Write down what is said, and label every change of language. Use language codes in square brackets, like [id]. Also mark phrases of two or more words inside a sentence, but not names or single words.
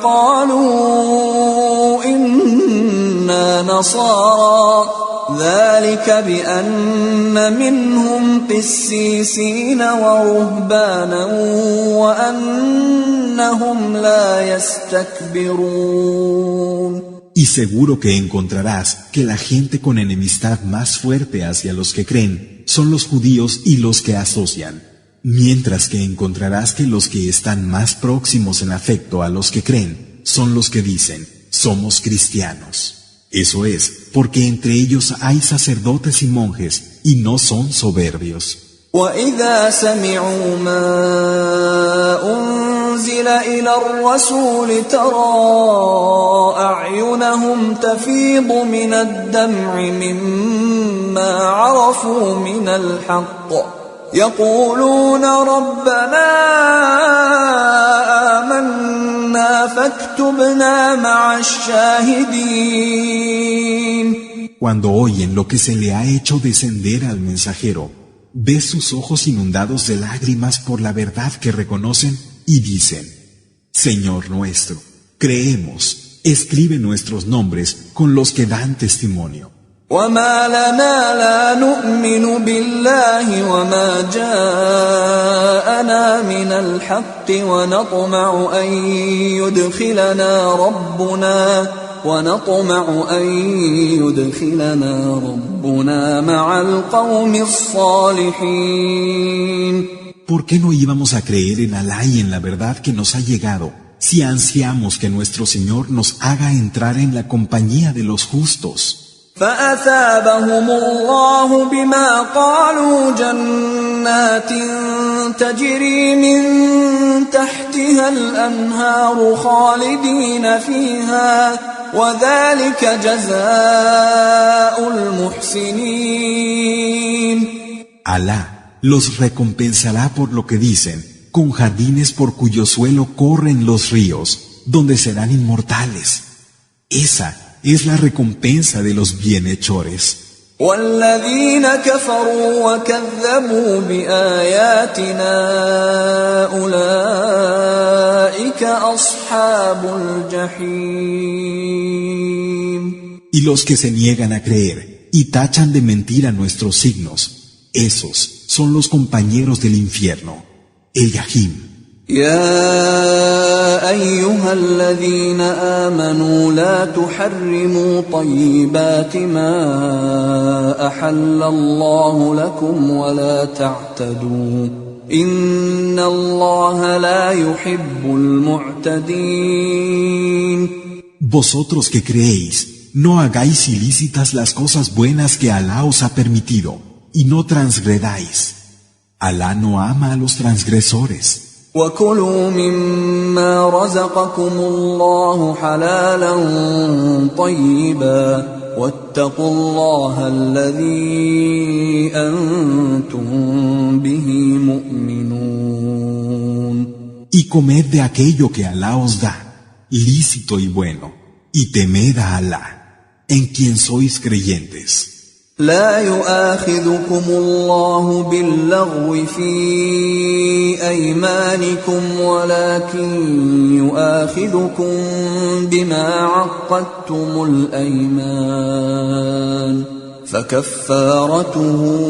[ar] قالوا إنا نصارى ذلك بأن منهم قسيسين ورهبانا وأنهم لا يستكبرون. [es] Y seguro que encontrarás que la gente con enemistad más fuerte hacia los que creen son los judíos y los que asocian, mientras que encontrarás que los que están más próximos en afecto a los que creen son los que dicen, somos cristianos. Eso es, porque entre ellos hay sacerdotes y monjes, y no son soberbios. [ar] وَإِذَا سَمِعُوا مَا أُنزِلَ إِلَى الرَّسُولِ تَرَىٰ أَعْيُنَهُمْ تَفِيضُ مِنَ الدَّمْعِ مِمَّا عَرَفُوا مِنَ الْحَقِّ يَقُولُونَ رَبَّنَا آمَنَّا فَاكْتُبْنَا مَعَ الشَّاهِدِينَ. [es] Cuando oyen lo que se le ha hecho descender al mensajero, ves sus ojos inundados de lágrimas por la verdad que reconocen y dicen, Señor nuestro, creemos, escribe nuestros nombres con los que dan testimonio. [ar] وَمَا لَنَا لَا نُؤْمِنُ بِاللَّهِ وَمَا جَاءَنَا مِنَ الْحَقِّ ونطمع أن يدخلنا ربنا مع القوم الصالحين. [es] ¿Por qué no íbamos a creer en Alá y en la verdad que nos ha llegado, si ansiamos que nuestro Señor nos haga entrar en la compañía de los justos? [ar] فأثابهم الله بما قالوا جنات تجري من تحتها الأنهار خالدين فيها وذلك جزاء المحسنين. [es] Alá los recompensará por lo que dicen, con jardines por cuyo suelo corren los ríos, donde serán inmortales. Esa es la recompensa de los bienhechores. [ar] والذين كفروا وكذبوا بآياتنا أولئك أصحاب الجحيم. [es] Y los que se niegan a creer y tachan de mentira nuestros signos, esos son los compañeros del infierno, el Yahim. [ar] يا أيها الذين آمنوا لا تحرموا طيبات ما أحل الله لكم ولا تعتدوا إن الله لا يحب المعتدين. [es] Vosotros que creéis, no hagáis ilícitas las cosas buenas que Alá os ha permitido, y no transgredáis. Alá no ama a los transgresores. [ar] وَكُلُوا مِمَّا رَزَقَكُمُ اللَّهُ حَلَالًا طَيِّبًا وَاتَّقُوا اللَّهَ الَّذِي أَنْتُمْ بِهِ مُؤْمِنُونَ. [es] Y comed de aquello que Alá os da, lícito y bueno, y temed a Alá, en quien sois creyentes. [ar] لا يؤاخذكم الله باللغو في أيمانكم ولكن يؤاخذكم بما عقدتم الأيمان فكفارته